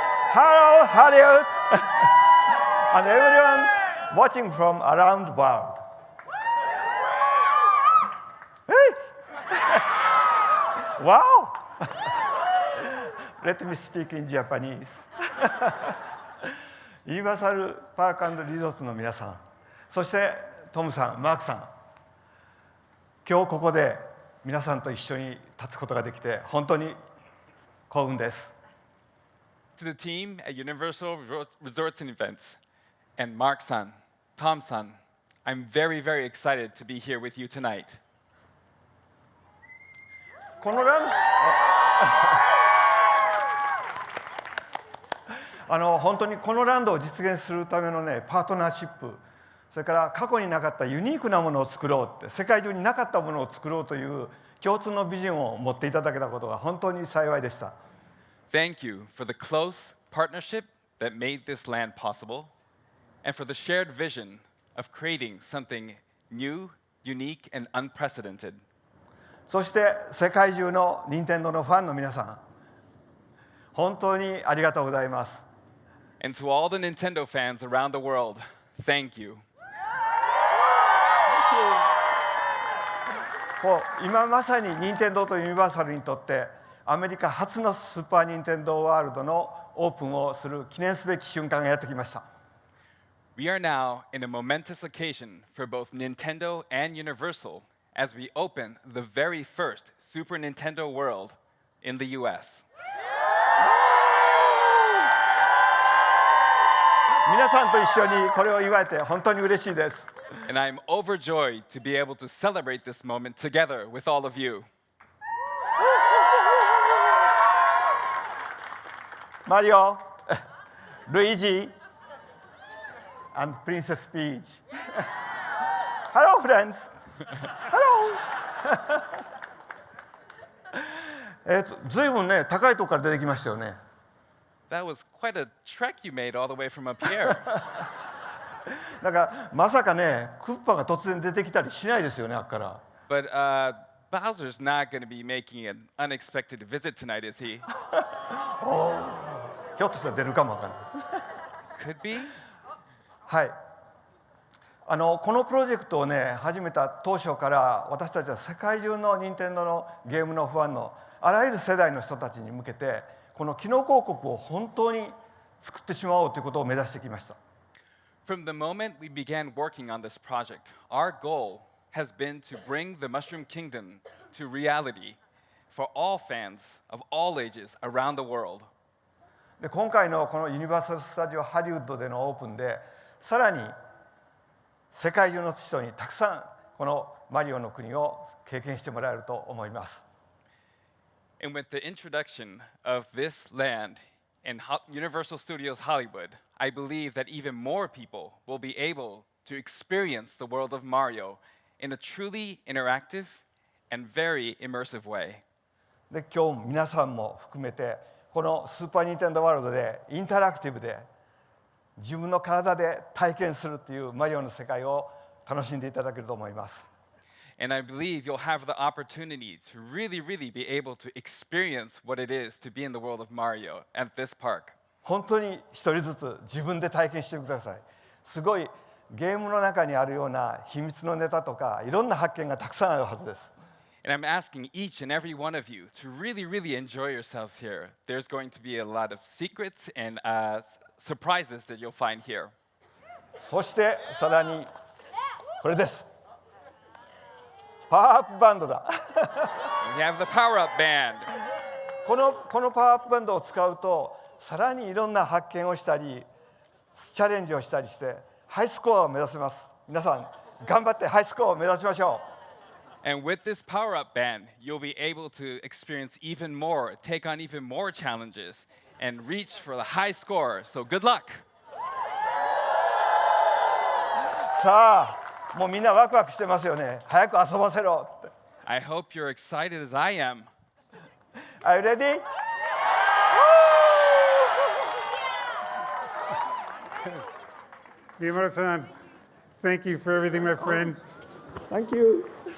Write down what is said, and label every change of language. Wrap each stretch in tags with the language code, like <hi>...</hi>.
<en>Hello, Hollywood, and everyone watching from around the world. Hey! Wow! Let me speak in Japanese.</en> <ja>ユニバーサル・パーク&リゾートの皆さん、そしてトムさん、マークさん、今日ここで皆さんと一緒に立つことができて本当に幸運です。</ja> <en>To the team at Universal Resorts and Events, and Mark-san, Tom-san, I'm very excited to be here with you tonight.</en> <ja>このラン本当にこのランドを実現するためのね、パートナーシップ、それから過去になかったユニークなものを作ろうって、世界中になかったものを作ろうという共通のビジョンを持っていただけたことが本当に幸いでした。</ja> <en>Thank you for the close partnership that made this land possible, and for the shared vision of creating something new, unique, and unprecedented.</en> <ja>そして世界中の任天堂のファンの皆さん、本当にありがとうございます。</ja> <en>And to all the Nintendo fans around the world, thank you.</en> <ja>今まさに任天堂とユニバーサルにとってアメリカ初のスーパーニンテンドーワールドのオープンをする記念すべき瞬間がやってきました。</ja> <en>We are now in a momentous occasion for both Nintendo and Universal as we open the very first Super Nintendo World in the US.</en> <ja>皆さんと一緒にこれを祝えて本当に嬉しいです。</ja> <en>And I'm overjoyed to be able to celebrate this moment together with all of you. Mario, Luigi, and Princess Peach. Hello, friends. Hello.</en> <ja>ずいぶんね、高いところから出てきましたよね。</ja> <en>That was quite a trek you made all the way from up here.</en> <ja>なんかまさかね、クッパが突然出てきたりしないですよね、あっから。</ja> <en>But Bowser's not going to be making an unexpected visit tonight, is he?</en> <ja>ひょっとしたら出るかもわからない。</ja> <en>could be?</en> <ja>はい。このプロジェクトをね、始めた当初から私たちは世界中の任天堂のゲームのファンのあらゆる世代の人たちに向けてこの機能広告を本当に作ってしまおうということを目指してきました。</ja> <en>From the moment we began working on this project, our goal has been to bring the Mushroom Kingdom to reality for all fans of all ages around the world.</en> <ja>で今回のこのユニバーサル・スタジオ・ハリウッドでのオープンでさらに世界中の人にたくさんこのマリオの国を経験してもらえると思います。</ja> <en>And with the introduction of this land in Universal Studios Hollywood, I believe that even more people will be able to experience the world of Mario in a truly interactive and very immersive way.</en> <ja>で今日皆さんも含めてこのスーパーニンテンドーワールドでインタラクティブで自分の体で体験するっていうマリオの世界を楽しんでいただけると思います。</ja> <en>And I believe you'll have the opportunity to really be able to experience what it is to be in the world of Mario at this park.</en> <ja>本当に一人ずつ自分で体験してください。すごいゲームの中にあるような秘密のネタとかいろんな発見がたくさんあるはずです。</ja> <en>And I'm asking each and every one of you to really enjoy yourselves here. There's going to be a lot of secrets and surprises that you'll find here.</en> <ja>そしてさらにこれです。パワーアップバンドだ。</ja> <en>We have the power-up band.</en> <ja>このパワーアップバンドを使うとさらにいろんな発見をしたりチャレンジをしたりしてハイスコアを目指せます。皆さん頑張ってハイスコアを目指しましょう。</ja> <en>And with this power-up band, you'll be able to experience even more, take on even more challenges, and reach for the high score. So good luck.</en> <ja>さあ、もうみんなワクワクしてますよね。早く遊ばせろって。</ja> <en>I hope you're excited as I am. Are you ready? Miyamoto-san, thank you for everything, my friend. Thank you.</en>